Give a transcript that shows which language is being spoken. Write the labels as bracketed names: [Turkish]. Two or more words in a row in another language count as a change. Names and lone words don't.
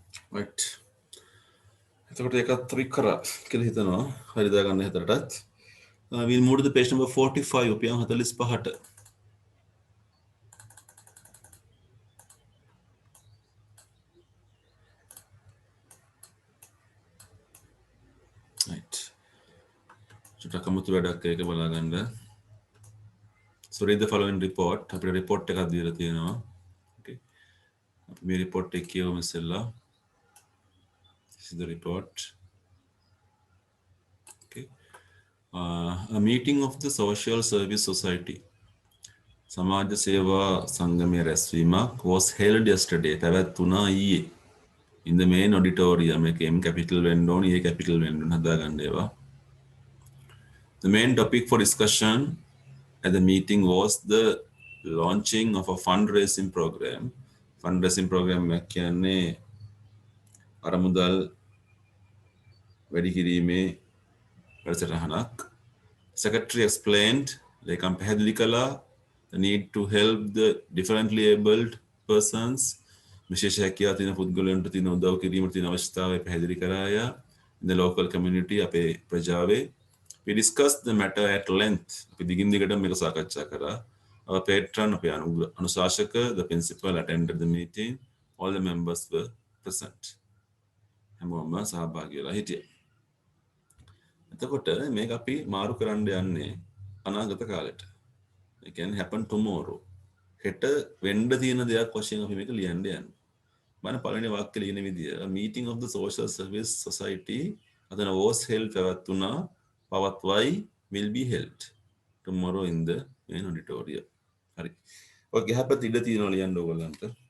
[Sinhala] right. එතකොට ඒකත් අපි කරා කියලා හිතනවා. හරි දාගන්න හිතරටත්. [English] We'll move to the page number 45 උපයන් 45ට. right. [Sinhala] චුට්ටක් අමුතු වැඩක් ඒක බලාගන්න. [English] So read the following report. [Sinhala] අපිට report එකක් දීලා තියෙනවා. Okay. අපි මේ report එක කියවමු ඉස්සෙල්ලා. [English] This is the report. Okay. A meeting of the Social Service Society. [Sinhala] සමාජ සේවා සංගමයේ රැස්වීමක් [English] was held yesterday. [Sinhala] පැවැත්වුණා ඊයේ. [English] In the main auditorium [Sinhala] එකේ [English] M capital [Sinhala] වෙන්න ඕනේ, [English] A capital [Sinhala] වෙන්න ඕනේ හදාගන්න ඒවා. [English] The main topic for discussion at the meeting was the launching of a fundraising program. Fundraising program [Sinhala] එක කියන්නේ අරමුදල් වැඩි කිරීමේ වැඩසටහනක්. [English] Secretary explained, [Sinhala] ලේකම් පැහැදිලි කළා, [English] the need to help the differently abled persons, [Sinhala] විශේෂ හැකියාව තියෙන පුද්ගලයන්ට තියෙන උදව් කිරීමට තියෙන අවශ්‍යතාවය පැහැදිලි කරාය [English] in the local community [Sinhala] අපේ ප්‍රජාවේ. [English] We discussed the matter at length. [Sinhala] අපි දිගින් දිගටම මේක සාකච්ඡා කරා. [English] Our patron, [Sinhala] අපේ අනුශාසක, [English] the principal attended the meeting. All the members were present. [Sinhala] හැමෝම සහභාගී වෙලා හිටියේ. එතකොට මේක අපි මාරු කරන්න යන්නේ අනාගත කාලෙට. [English] It can happen tomorrow. [Sinhala] හෙට වෙන්න තියෙන දෙයක් වශයෙන් අපි මේක ලියන්න යන්නේ. මම පළවෙනි වාක්‍ය ලියන විදිය [English] a meeting of the social service society අතන was held [Sinhala] පැවැත්වුණා පවත්වයි [English] will be held tomorrow in the main auditorium. [Sinhala] හරි. ඔය ගහපත් ඉඩ තියෙනවා ලියන්න ඕගොල්ලන්ට.